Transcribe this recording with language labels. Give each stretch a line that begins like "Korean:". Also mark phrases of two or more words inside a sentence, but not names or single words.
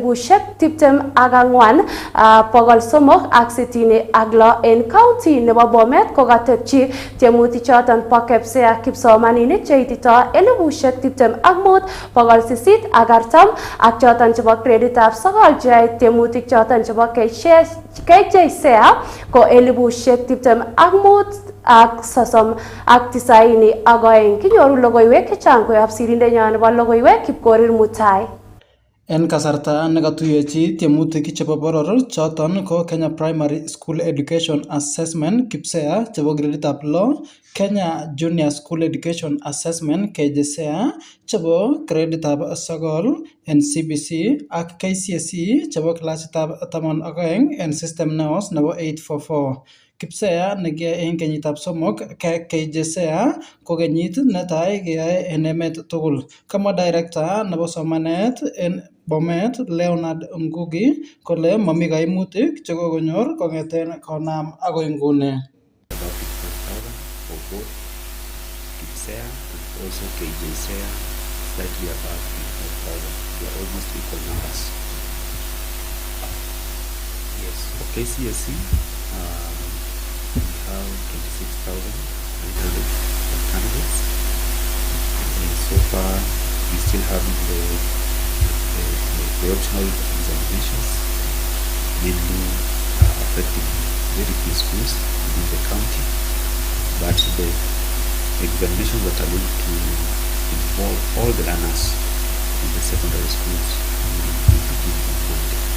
Kalenjin: 24,366 en county nebo Bomet kokatebchi tiemutik choton bo KPSEA kipsomaninik cheitito 25,840 ak choton chebo greditab 9 cheyoe tiemutik choton chebo KJSEA ko 25,032 kinyoru logoiwek chechang koyob sirindenyon nebo logoiwek Kipkorir Mutai. En kasarta nekatuyechi tiemutik chebo boror choton ko Kenya Primary School Education Assessment KPSEA chebo greditab 6, Kenya Junior School Education Assessment KJSEA chebo greditab 9 en CBC ak KCSE chebo klasitab 12 en system neos nebo 844. KPSEA nekiyae en kenyitab 3 KJSEA ko kenyit netai keyae en emet tugul. Kamwa director nebo somanet en Bomet Leonard Ngugi kole mami kaimutik chekokonyor kongeten konam agoi nguni.
English: KPSEA and also KJSEA slightly above 55,000. They are almost equal numbers. Yes, for KCSE, we have 26,900 candidates. And so far, we still have the optional examinations, mainly affecting very few schools in the county, but the examinations that are going to involve all the learners in the secondary schools will begin on Monday.